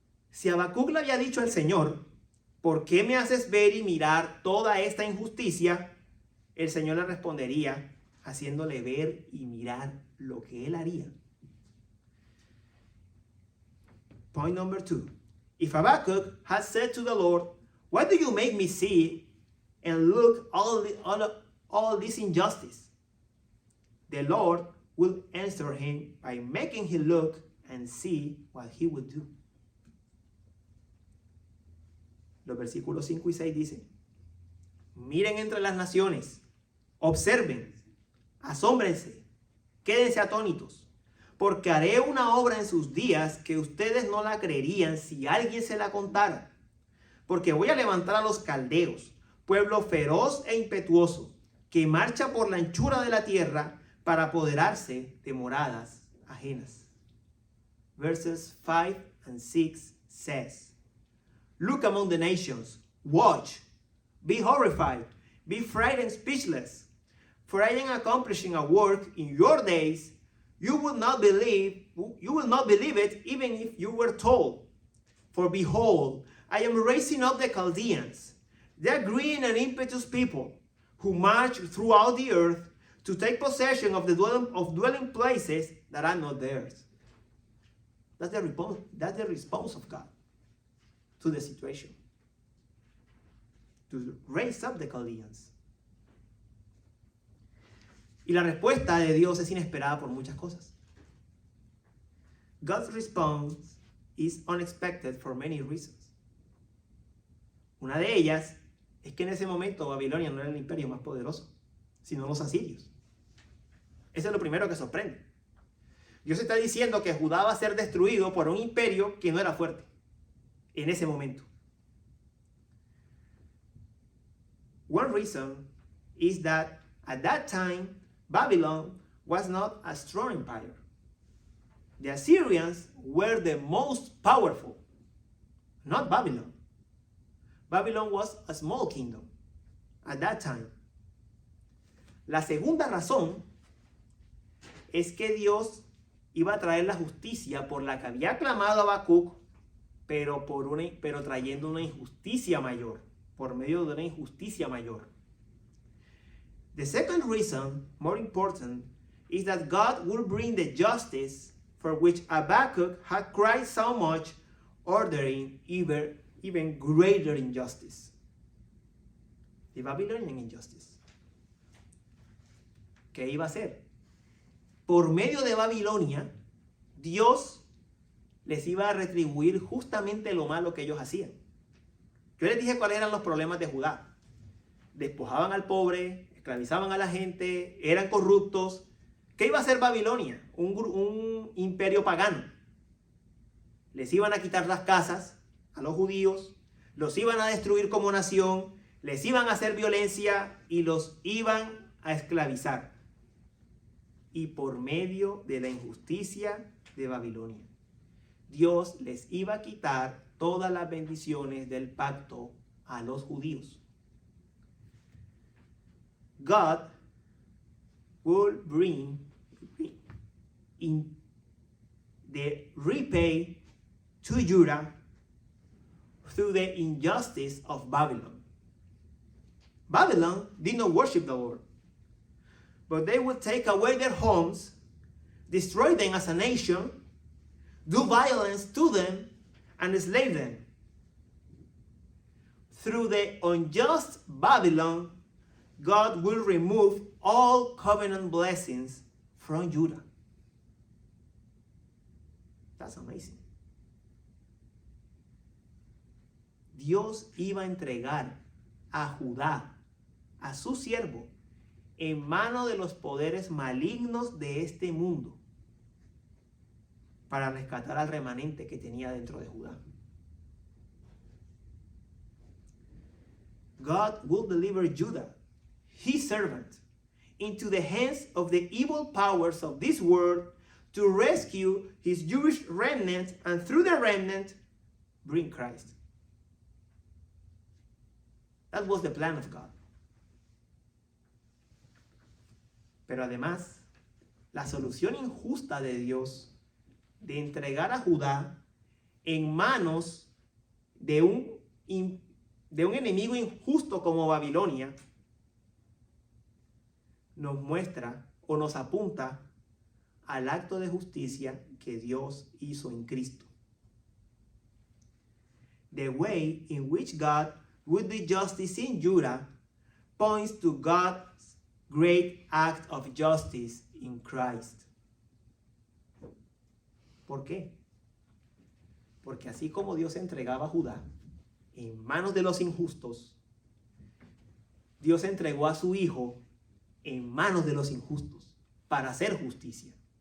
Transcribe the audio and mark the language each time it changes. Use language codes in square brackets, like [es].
[es] Si Habacuc le había dicho al Señor, ¿por qué me haces ver y mirar toda esta injusticia? El Señor le respondería, haciéndole ver y mirar lo que él haría. [en] Point number 2. If Habakkuk had said to the Lord, why do you make me see and look all this injustice? The Lord will answer him by making him look and see what he would do. [es] Los versículos 5 y 6 dicen, miren entre las naciones, observen, asómbrense, quédense atónitos, porque haré una obra en sus días que ustedes no la creerían si alguien se la contara. Porque voy a levantar a los caldeos, pueblo feroz e impetuoso, que marcha por la anchura de la tierra para apoderarse de moradas ajenas. [en] Verses 5 and 6 says, look among the nations, watch, be horrified, be frightened, speechless. For I am accomplishing a work in your days you will not believe it even if you were told. For behold, I am raising up the Chaldeans, the green and impetuous people, who march throughout the earth to take possession of the dwelling places that are not theirs. That's the response of God to the situation. To raise up the Chaldeans. [es] Y la respuesta de Dios es inesperada por muchas cosas. [en] God's response is unexpected for many reasons. [es] Una de ellas es que en ese momento Babilonia no era el imperio más poderoso, sino los asirios. Eso es lo primero que sorprende. Dios está diciendo que Judá va a ser destruido por un imperio que no era fuerte en ese momento. [en] One reason is that at that time, Babylon was not a strong empire. The Assyrians were the most powerful, not Babylon. Babylon was a small kingdom at that time. [es] La segunda razón es que Dios iba a traer la justicia por la que había clamado Habacuc, pero trayendo una injusticia mayor, por medio de una injusticia mayor. [en] The second reason, more important, is that God will bring the justice for which Habakkuk had cried so much, ordering even greater injustice. The Babylonian injustice. [es] ¿Qué iba a hacer? Por medio de Babilonia, Dios les iba a retribuir justamente lo malo que ellos hacían. Yo les dije cuáles eran los problemas de Judá. Despojaban al pobre, esclavizaban a la gente, eran corruptos. ¿Qué iba a hacer Babilonia? Un imperio pagano. Les iban a quitar las casas a los judíos, los iban a destruir como nación, les iban a hacer violencia y los iban a esclavizar. Y por medio de la injusticia de Babilonia, Dios les iba a quitar todas las bendiciones del pacto a los judíos. [en] God will bring in the repay to Judah through the injustice of Babylon. Babylon did not worship the Lord, but they would take away their homes, destroy them as a nation, do violence to them, and enslave them. Through the unjust Babylon, God will remove all covenant blessings from Judah. That's amazing. [es] Dios iba a entregar a Judá, a su siervo, en manos de los poderes malignos de este mundo, para rescatar al remanente que tenía dentro de Judá. [en] God will deliver Judah, his servant, into the hands of the evil powers of this world to rescue his Jewish remnant, and through the remnant, bring Christ. That was the plan of God. [es] Pero además, la solución injusta de Dios de entregar a Judá en manos de un enemigo injusto como Babilonia nos muestra o nos apunta al acto de justicia que Dios hizo en Cristo. [en] The way in which God would do justice in Judah points to God's great act of justice in Christ. [es] ¿Por qué? Porque así como Dios entregaba a Judá en manos de los injustos, Dios entregó a su Hijo en manos de los injustos para hacer justicia.